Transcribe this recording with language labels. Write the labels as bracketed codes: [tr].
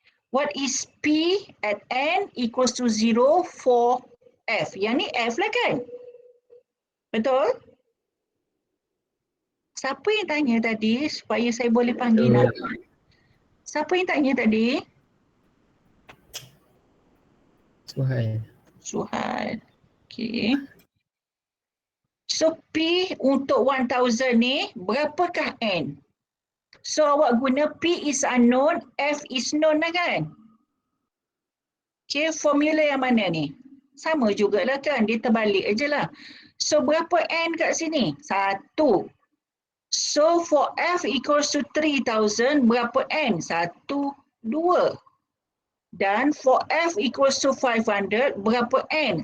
[en] What is P at N equals to 0 for F? [ms] Yang ni F lah kan? Betul? Siapa yang tanya tadi supaya saya boleh panggil nama? Siapa yang tanya tadi? Suhail. Suhal. Okey. So P untuk 1000 ni berapakah N? So awak guna [en] P is unknown, F is known [ms] lah kan? Okay, formula yang mana ni? Sama jugalah kan, dia terbalik aje lah. So berapa N kat sini? 1. [en] So for F equals to 3000, [ms] berapa N? 1, 2. Dan [en] for F equals to 500, [ms] berapa N?